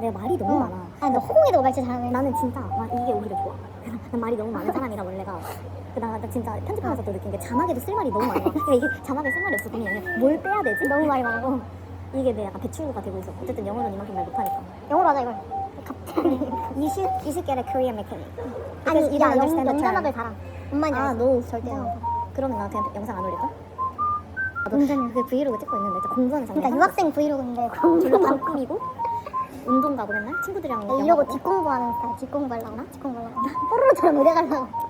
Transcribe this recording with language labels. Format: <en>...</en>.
<ko>내가 말이 너무 많아. 아니 너 허공에도 말지 잘하네. 나는 진짜 이게 오히려 좋아. 난 말이 너무 많은 사람이라 원래가. 나 진짜 편집하면서 또 느낀 게 자막에도 쓸 말이 너무 많아. 근데 이게 자막에 쓸 말이 없어. 보면 뭘 빼야 되지? 너무 말이 많고 이게 내 약간 배출구가 되고 있어. 어쨌든 영어는 이만큼 말 못하니까. 영어로 하자 이걸. 갑자기</ko> <en>you should get a Korean mechanic.</en> <ko>아니</ko> <en>you don't understand the</en> <ko>영단어를</ko> <en>term.</en> <ko>달아. 엄마는 너 절대. 그러면 나 그냥 영상 안 올릴까? 완전 그 브이로그 찍고 있는데 진짜 공부하는 장면. 그러니까 유학생 브이로그인데 졸라 방 꾸미고 운동 가고 맨날 친구들이랑 영화 이러고 보고. 뒷공부하는 스타일. 뒷공부하려고 뽀로로처럼 의대 가려고.</ko>